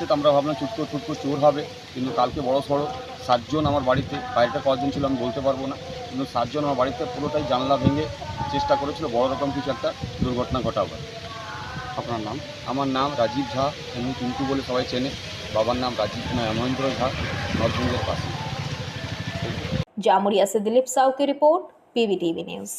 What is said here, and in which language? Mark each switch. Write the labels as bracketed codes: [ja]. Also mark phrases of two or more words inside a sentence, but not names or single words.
[bn] তো আমরা ভাবলাম ছুটকো চোর হবে, কিন্তু কালকে বড় সড়ো 7 জন আমার বাড়িতে, বাইরেটা কজন ছিল আমি বলতে পারবো না, কিন্তু 7 জন আমার বাড়িতে পুরোটাই জানলা ভেঙে চেষ্টা করেছিল বড় রকম কিছু একটা দুর্ঘটনা ঘটাবার। আপনার নাম? আমার নাম রাজীব ঝা, এমনি কিন্তু বলে সবাই চেনে। বাবার নাম মহেন্দ্র ঝা, নর্থবুকের পাশে। [hi] जामुड़िया से दिलीप साहू की रिपोर्ट, PBTV न्यूज।